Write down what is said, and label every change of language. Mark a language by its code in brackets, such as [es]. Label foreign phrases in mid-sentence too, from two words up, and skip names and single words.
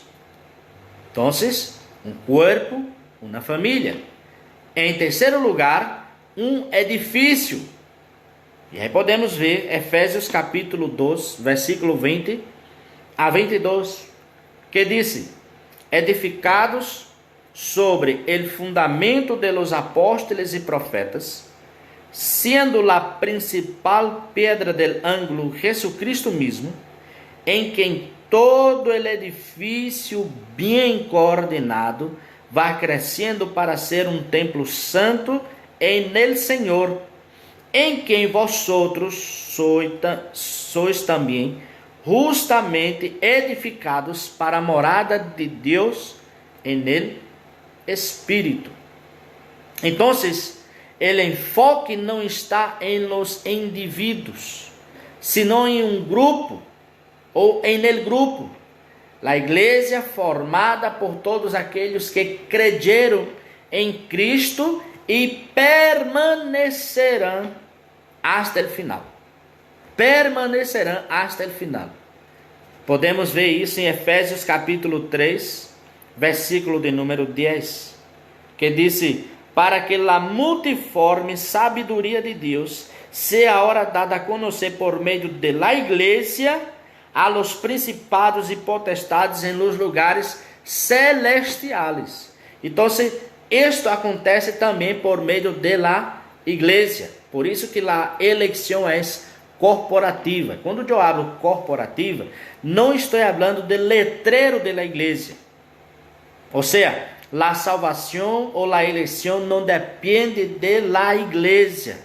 [pt] Então, um corpo, uma família. Em terceiro lugar, um edifício. E aí podemos ver Efésios capítulo 2, versículo 20 a 22, que diz: edificados sobre [es] el fundamento de los apóstoles y profetas, siendo la principal piedra del ángulo Jesucristo mismo, en quien todo el edificio bien coordinado va creciendo para ser un templo santo en el Señor, en quien vosotros sois también justamente edificados [pt] para a morada de Deus [es] en el Espírito. [pt] Então, o enfoque não está em los indivíduos, sino em um grupo, ou em el grupo, a igreja formada por todos aqueles que creyeron em Cristo e permanecerão [es] hasta el final. Permanecerão hasta el final. [pt] Podemos ver isso em Efésios capítulo 3, versículo de número 10, que diz: para que la multiforme sabedoria de Deus seja agora dada a conhecer por meio de la igreja a los principados e potestades em [es] los lugares celestiales. [pt] Então, isto acontece também por meio de la igreja. Por isso que a eleição é corporativa. Quando eu hablo corporativa, não estou falando do letreiro da igreja. Ou seja, a salvação ou a eleição não depende da igreja.